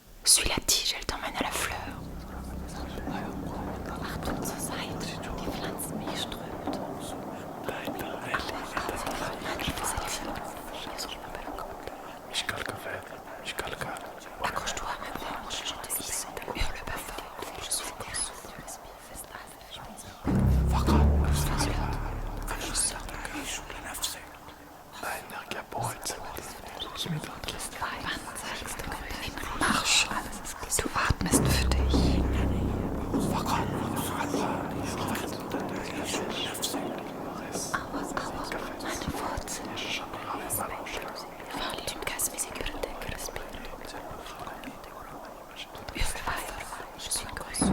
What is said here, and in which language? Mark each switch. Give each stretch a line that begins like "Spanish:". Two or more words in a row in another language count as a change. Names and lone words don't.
French: Suis la tige, elle t'emmène à la fleur. Accroche-toi à ma branche, je te hisse. Hurle pas fort, je suis Marche,
German: du atmest für dich.
French: Tu me casses mes aiguilles, respire. Hurle pas fort, je suis grosse.